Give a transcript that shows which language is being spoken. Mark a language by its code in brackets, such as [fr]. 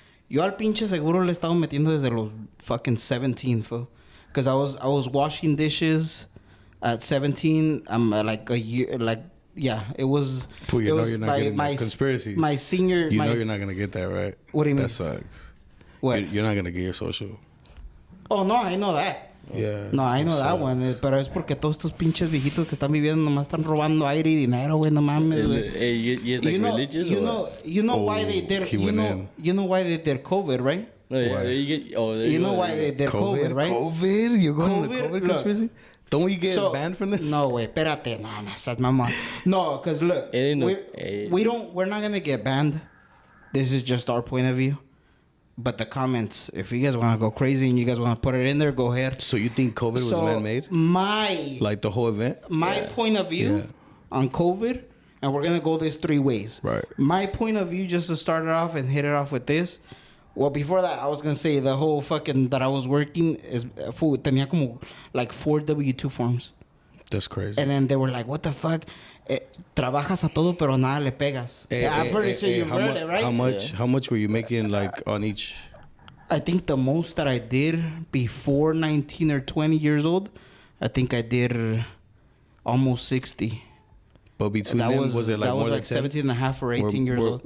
[es] Yo al pinche seguro le estaba metiendo desde los fucking 17, fool. [en] Because I was washing dishes at 17. I'm like a year, like, yeah, it was. Fool, you know you're not getting that conspiracy. My senior. You know you're not going to get that, right? What do you mean? That sucks. What? You're not going to get your social. Oh, no, I know that. Yeah. No, I know that one. [es] Pero es porque todos estos pinches viejitos que están viviendo nomás están robando aire y dinero, güey. No mames, güey. [en] You're like religious? You know why they did. You know why they did COVID, right? No, you know why they did COVID, right? COVID? You're going to COVID conspiracy? Don't we get banned from this? [es] No, güey. Espérate. No, [en] that's my mom. No, because look, we're not gonna get banned. This is just our point of view. But the comments, if you guys want to go crazy and you guys want to put it in there, go ahead. So you think COVID was man-made? Like the whole event? My point of view on COVID, and we're going to go this 3 ways. Right. My point of view, just to start it off and hit it off with this. Well, before that, I was going to say the whole fucking that I was working is [es] tenía como [en] like 4 W-2 forms. That's crazy. And then they were like, what the fuck? [es] Trabajas a todo, pero nada le pegas. [en] I'm pretty sure you heard it, right? How much were you making like on each? I think the most that I did before 19 or 20 years old, I think I did almost 60. But between them, was it like more than 10? 17 and a half or 18 years old.